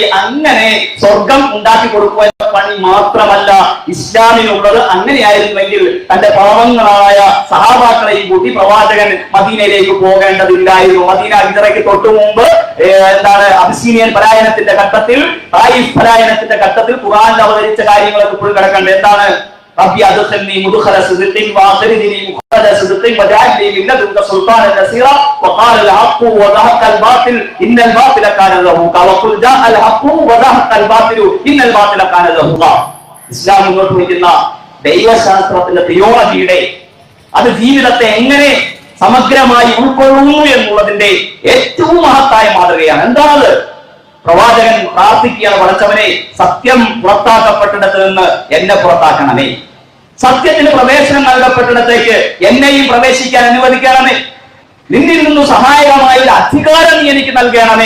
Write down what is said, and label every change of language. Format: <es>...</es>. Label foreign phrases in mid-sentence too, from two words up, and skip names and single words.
<ml>അങ്ങനെ സ്വർഗം ഉണ്ടാക്കി കൊടുക്കുവാൻ പണി മാത്രമല്ല ഇസ്ലാമിനുള്ളത്. അങ്ങനെയായിരുന്നുവെങ്കിൽ തന്റെ പാവങ്ങളായ സഹാബാക്കളെയും കൂട്ടി പ്രവാചകൻ മദീനയിലേക്ക് പോകേണ്ടതില്ലായിരുന്നു. മദീന ഹിജറയ്ക്ക് തൊട്ടു മുമ്പ് അബിസീനിയൻ പലായനത്തിന്റെ ഘട്ടത്തിൽ, തായിഫ് പലായനത്തിന്റെ ഘട്ടത്തിൽ ഖുർആനിൽ അവതരിച്ച കാര്യങ്ങളൊക്കെ ഇപ്പോഴും കിടക്കേണ്ടത്. എന്താണ്?</ml> <ar>ربي أدخلني مدخل صدق وأخرجني مخرج صدق واجعل لي من لدنك سلطانا نصيرا وقال الحق وزهق الباطل إن الباطل كان زهوقا وقل جاء الحق وزهق الباطل إن الباطل كان زهوقا.</ar> <ml>ഇസ്ലാം മുന്നോട്ട് വയ്ക്കുന്ന ദൈവശാസ്ത്രത്തിന്റെ തിയോളജിയുടെ അത് ജീവിതത്തെ എങ്ങനെ സമഗ്രമായി ഉൾക്കൊള്ളുന്നു എന്നുള്ളതിന്റെ ഏറ്റവും മഹത്തായ മാതൃകയാണ്. എന്താണത്? പ്രവാചകൻ പ്രാർത്ഥിക്കുകയാണ്, പടച്ചവനെ സത്യം പുറത്താക്കപ്പെട്ടിടത്ത് നിന്ന് എന്നെ പുറത്താക്കണമേ, സത്യത്തിന് പ്രവേശനം നൽകപ്പെട്ടിടത്തേക്ക് എന്നെയും പ്രവേശിക്കാൻ അനുവദിക്കണമേ, നിന്നിൽ നിന്നും സഹായകമായ ഒരു അധികാരം നീ എനിക്ക് നൽകണമേ.</ml>